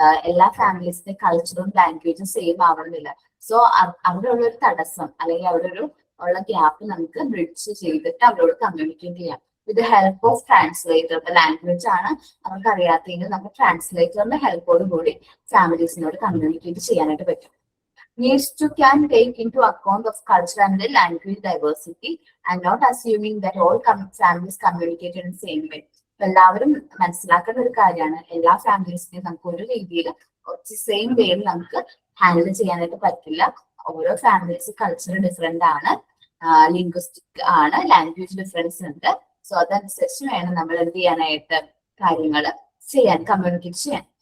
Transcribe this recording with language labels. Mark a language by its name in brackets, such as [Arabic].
[Malayalam] എല്ലാ ഫാമിലീസിന്റെ കൾച്ചറും ലാംഗ്വേജും സെയിം ആവണമെന്നില്ല. സോ അവിടെ ഉള്ള ഒരു തടസ്സം അല്ലെങ്കിൽ അവിടെ ഉള്ള ഗ്യാപ്പ് നമുക്ക് ബ്രിഡ്ജ് ചെയ്തിട്ട് അവരോട് കമ്മ്യൂണിക്കേറ്റ് ചെയ്യാം. [English] With help of translator. [Malayalam] Language ആണ് നമുക്ക് അറിയാത്തെങ്കിൽ നമുക്ക് ട്രാൻസ്ലേറ്ററിന്റെ ഹെൽപ്പോട് കൂടി ഫാമിലീസിനോട് കമ്മ്യൂണിക്കേറ്റ് ചെയ്യാനായിട്ട് പറ്റും. [English] needs to can take into account of culture and the language diversity and not assuming that all families communicate in the same way. [Malayalam] എല്ലാവരും മനസ്സിലാക്കേണ്ട ഒരു കാര്യമാണ്, എല്ലാ ഫാമിലീസിനെയും നമുക്ക് ഒരു രീതിയിൽ സെയിം വേയിൽ നമുക്ക് ഹാൻഡിൽ ചെയ്യാനായിട്ട് പറ്റില്ല. ഓരോ ഫാമിലീസ് കൾച്ചർ ഡിഫറെന്റ് ആണ്, ലിംഗ്വിസ്റ്റിക് ആണ്, ലാംഗ്വേജ് ഡിഫറൻസ് ഉണ്ട്. സോ അതനുസരിച്ച് വേണം നമ്മൾ എന്ത് ചെയ്യാനായിട്ട് കാര്യങ്ങൾ ചെയ്യാൻ, കമ്മ്യൂണിക്കേറ്റ് ചെയ്യാൻ.